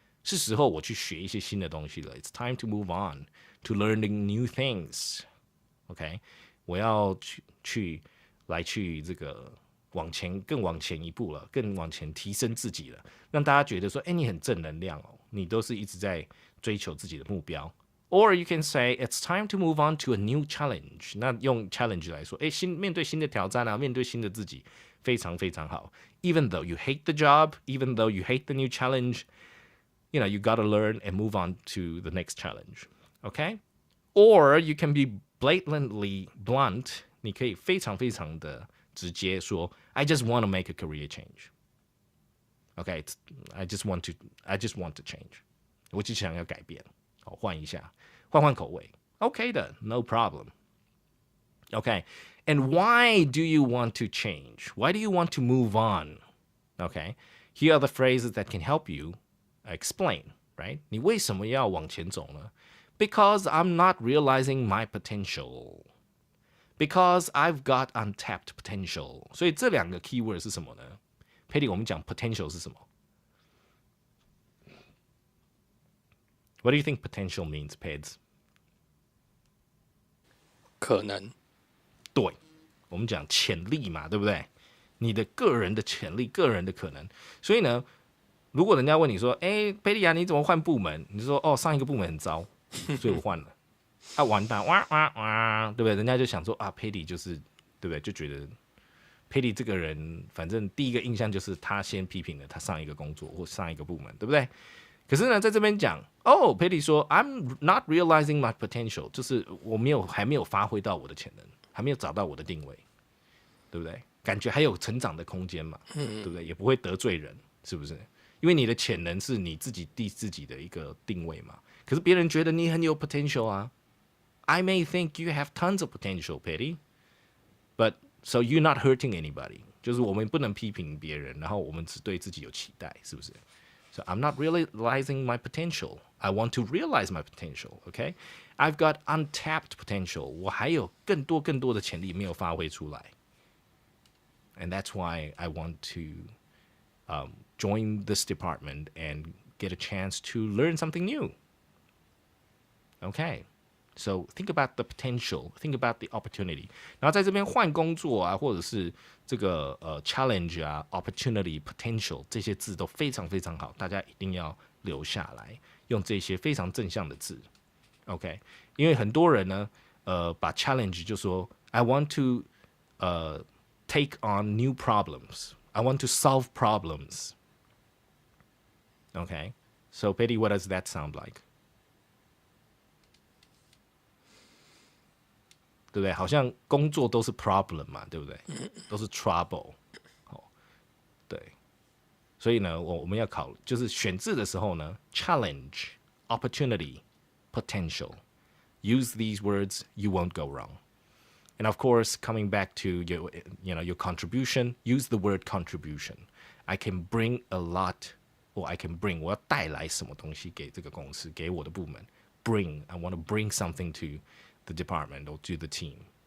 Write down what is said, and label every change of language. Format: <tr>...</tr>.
<zh>是时候我去学一些新的东西了。</zh> <en>It's time to move on to learning new things.</en> <zh>OK， 我要去这个更往前一步了，更往前提升自己了，让大家觉得说，你很正能量哦，你都是一直在追求自己的目标。</zh> <en>Or you can say it's time to move on to a new challenge.</en> <zh>那用 challenge 来说，面对新的挑战啊，面对新的自己，非常非常好。</zh> <en>Even though you hate the job, even though you hate the new challenge, you gotta learn and move on to the next challenge. Okay? Or you can be blatantly blunt.</en> <zh>你可以非常非常的直接说</zh> <en>I just want to make a career change. Okay, I just want to change.</en> <zh>我就想要改变，换一下，换口味。</zh> <en>Okay 的 no problem. Okay, and why do you want to change? Why do you want to move on? Okay, here are the phrases that can help you explain, right?</en> <zh>你为什么要往前走呢？</zh> <en>Because I'm not realizing my potential. Because I've got untapped potential.</en> <zh>所以这两个 keyword 是什么呢？Patty 我们讲 potential 是什么？</zh> <en>What do you think potential means, Peds?</en> <zh>可能。对，我们讲潜力嘛，对不对？你的个人的潜力，个人的可能。所以呢，如果人家问你说，贝利亚你怎么换部门？你就说，上一个部门很糟，所以我换了。完蛋，对不对？人家就想说佩利就是，对不对？就觉得佩利这个人，反正第一个印象就是他先批评了他上一个工作或上一个部门，对不对？可是呢，在这边讲，佩利说</zh> <en>I'm not realizing my potential，</en> <zh>就是还没有发挥到我的潜能。还没有找到我的定位，对不对？感觉还有成长的空间嘛，对不对？也不会得罪人，是不是？因为你的潜能是你自己的一个定位嘛。可是别人觉得你很有 potential 啊。</zh> <en>I may think you have tons of potential, Petty, but so you're not hurting anybody。</en> <zh>就是我们不能批评别人，然后我们只对自己有期待，是不是？</zh> <en>So I'm not realizing my potential. I want to realize my potential. Okay, I've got untapped potential.</en> <zh>我还有更多的潜力没有发挥出来。</zh> <en>And that's why I want to join this department and get a chance to learn something new. Okay, so think about the potential. Think about the opportunity.</en> <zh>然后在这边换工作啊，或者是这个challenge 啊 opportunity potential 这些字都非常非常好，大家一定要留下来，用这些非常正向的字 OK， 因为很多人呢把 challenge 就说</zh> <en>I want to take on new problems, I want to solve problems. OK, so Petty, what does that sound like?</en> <zh>对不对？好像工作都是 problem 嘛，对不对？都是 trouble。对，所以呢，我们要考，就是选字的时候呢 ，challenge, opportunity, potential.</zh> <en>Use these words, you won't go wrong. And of course, coming back to your contribution, use the word contribution. I can bring a lot, or I can bring.</en> <zh>我要带来什么东西给这个公司，给我的部门。</zh> <en>Bring, I want to bring something to the department or to the team.</en>